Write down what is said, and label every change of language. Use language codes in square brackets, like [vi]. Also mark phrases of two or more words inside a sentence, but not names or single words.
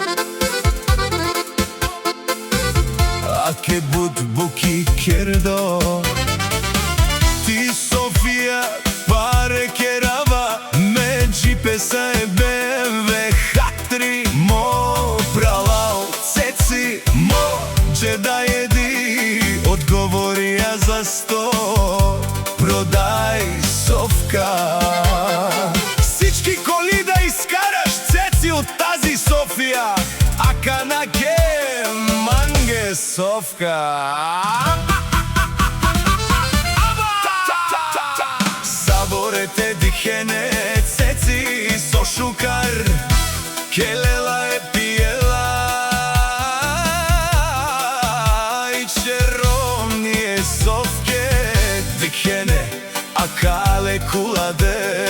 [rom] А ке буд буки кердо, ти Софија паре керава, ме джипеса е БМВ Х3. Мо пралал Цеци, мо джеда еди, [mk] одговори ја за 100, продај Совка. [bg] Сички коли да искараш Цеци од тази Софија, [rom] ака на ге манге Совка. Саворете дихене Цеци со шукар, келела е пиела, и чером ние Совке дихене, а кале куладе.